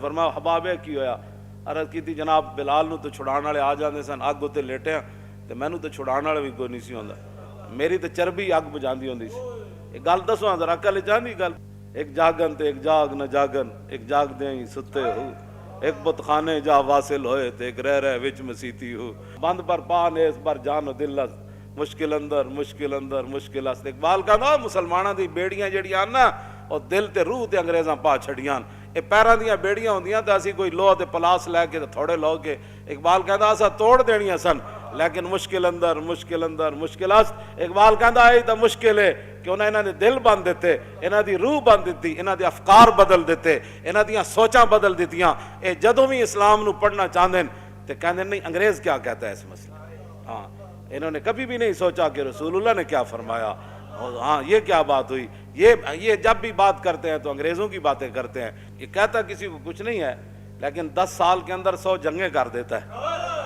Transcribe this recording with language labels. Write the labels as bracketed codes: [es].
[pa] فرمایا حباب کی ہویا؟ عرض کی جناب بلال نو تو چھڑان والے آ جاندے سن، اگ اتنے لیٹے تے مینوں تو چھڑان والا بھی کوئی نہیں سی ہوندا. میری تے چربی اگ بجاندی ہوندی سی. ایک گل دسو ذرا عقل چاندی گل. ایک جاگن تے ایک جاگ نہ جاگن، ایک جاگ دے ہی ستے ہو، ایک بت خانے جا واصل ہوئے تے ایک رہ وچ مسیتی ہو. [fa] بند پر پا نیس پر جان و دل مشکل اندر مشکل اندر مشکل است. [pa] اقبال کہندا مسلماناں دی بیڑیاں جڑیاں نا اور دل تے روح تے انگریزاں پا چھڑیاں. اے پیراں دیاں بیڑیاں ہوندیاں تے اسی کوئی لوہ تے پلاس لے کے تے تھوڑے لو کے. اقبال کہندا اسا توڑ دینیاں سن لیکن [fa] مشکل اندر مشکل اندر مشکل است. [pa] اقبال کہندا اے تے مشکل ہے کہ انہاں نے دل بند دیتے، انہاں دی روح بند دتی، انہاں دے افکار بدل دیتے، انہاں دیاں سوچاں بدل دتیاں. اے جدوں بھی اسلام نو پڑھنا چاہندے تے کہندے نہیں [ur] انگریز کیا کہتا ہے اس مسئلے. ہاں انہوں نے کبھی بھی نہیں سوچا کہ رسول اللہ نے کیا فرمایا. ہاں یہ کیا بات ہوئی. یہ جب بھی بات کرتے ہیں تو انگریزوں کی باتیں کرتے ہیں. یہ کہتا کسی کو کچھ نہیں ہے لیکن 10 سال کے اندر 100 جنگیں کر دیتا ہے.